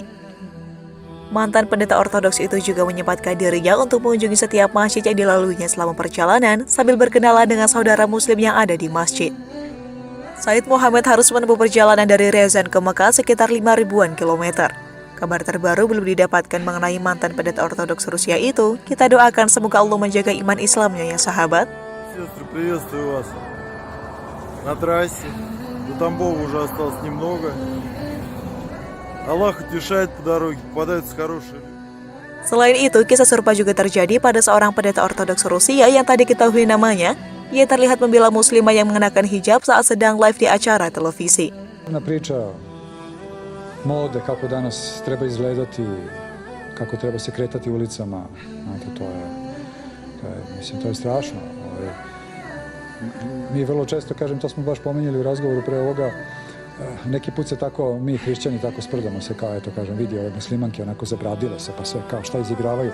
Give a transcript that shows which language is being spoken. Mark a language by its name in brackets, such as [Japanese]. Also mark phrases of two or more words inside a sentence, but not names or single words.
[Indonesian] Mantan pendeta Ortodoks itu juga menyempatkan dirinya untuk mengunjungi setiap masjid yang dilaluinya selama perjalanan sambil berkenalan dengan saudara muslim yang ada di masjid. Said Muhammad harus menempuh perjalanan dari Ryazan ke Mekah sekitar 5.000-an kilometer. Kabar terbaru belum didapatkan mengenai mantan pendeta Ortodoks Rusia itu. Kita doakan semoga Allah menjaga iman Islamnya ya sahabat. [Russian] Сестры, приветствую вас на трассе. До Тамбова уже осталось немного. Аллах утешает по дороге, попадаются хорошие люди. [Indonesian] Selain itu, kisah serupa juga terjadi pada seorang pendeta Ortodoks Rusia yang tadi diketahui namanya. Ia terlihat membela muslimah yang mengenakan hijab saat sedang live di acara televisi. [Serbian] Priča mode, kako danas treba izgledati, kako treba se kretati ulicama, znate, to je strašno. Mi vrlo često, kažem, to smo baš pominjali u razgovoru pre ovoga, neki put se tako, mi hrišćani tako sprdamo se kao, eto kažem, vidi ove muslimanke onako zabradile se, pa sve kao šta izigravaju.